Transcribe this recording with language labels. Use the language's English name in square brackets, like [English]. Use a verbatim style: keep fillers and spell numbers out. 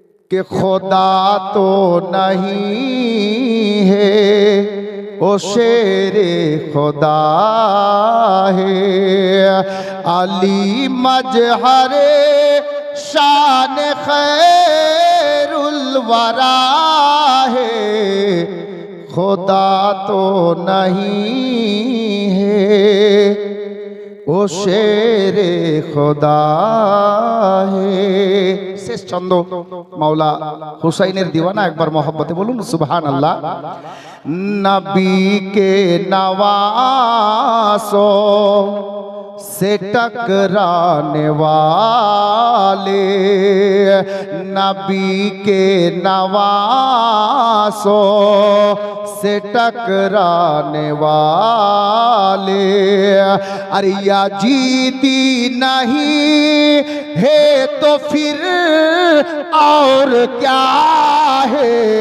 [Urdu] کہ خدا تو نہیں ہے، وہ شیر خدا ہے۔ علی مظہر شان خیر الورا ہے، خدا تو نہیں ہے، وہ شیر خدا ہے۔ [Bangla] শেষ ছন্দ মাওলা হুসাইনের দিওয়ানা, একবার মহব্বতে বলুন সুবহান আল্লাহ। [Urdu] নবী কে নওয়াসো سے ٹکرانے والے، نبی کے نواسوں سے ٹکرانے والے، ارے یا جیتی نہیں ہے تو پھر اور کیا ہے،